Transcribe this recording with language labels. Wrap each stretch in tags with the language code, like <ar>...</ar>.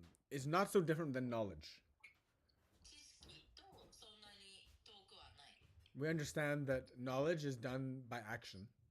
<en>is not so different than knowledge.</en> <ja>知識とそんなに遠くはない。</ja> <en>We understand that knowledge is done by action.</en>